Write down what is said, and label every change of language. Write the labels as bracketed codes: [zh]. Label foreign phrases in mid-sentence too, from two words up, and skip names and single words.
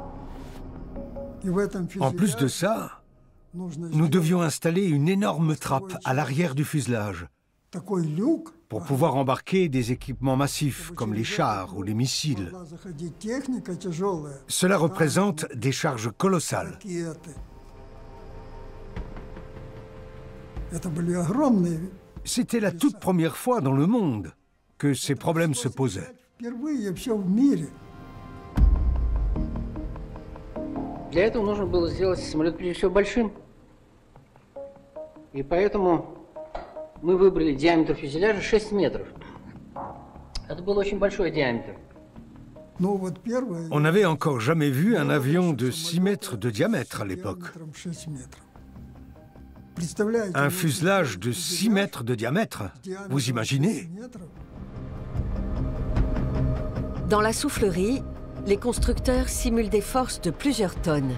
[fr] En plus de ça, nous devions installer une énorme trappe à l'arrière du fuselage pour pouvoir embarquer des équipements massifs comme les chars ou les missiles. Cela représente des charges colossales. C'était la toute première fois dans le monde que ces problèmes se posaient. [ru] Для этого нужно было сделать самолет прежде всего большим. И поэтому мы выбрали диаметр фюзеляжа 6 метров. Это был очень большой диаметр. [fr] On n'avait encore jamais vu un avion de 6 mètres de diamètre à l'époque. Un fuselage de 6 mètres de diamètre, vous imaginez? Dans la soufflerie, les constructeurs simulent des forces de plusieurs tonnes.